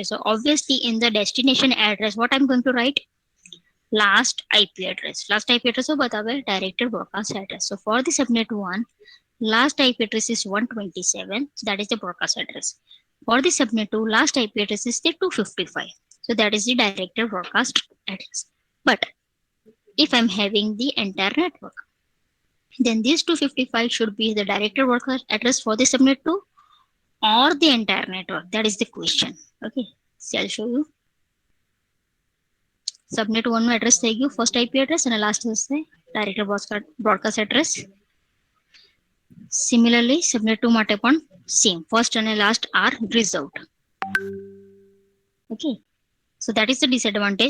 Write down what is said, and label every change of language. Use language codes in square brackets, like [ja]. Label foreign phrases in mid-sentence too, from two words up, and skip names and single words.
[en] so obviously in the destination address what I'm going to write, last IP address. Last IP address [gu] શું બતાવે, [en] directed broadcast address. So for the subnet 1, last IP address is 127, so that is the broadcast address. For the subnet 2, last IP address is the 255, so that is the directed broadcast address. But if I'm having the entire network, then this 255 should be the directed broadcast address for the subnet 2 or the entire network. That is the question. Okay, so I'll show you. subnet 1 નું address [gu] થઈ ગયું [en] first IP address અને last હશે directed broadcast address. similarly subnet 2 [gu] માટે પણ [en] same, first અને last are reserved. okay, so that is the disadvantage.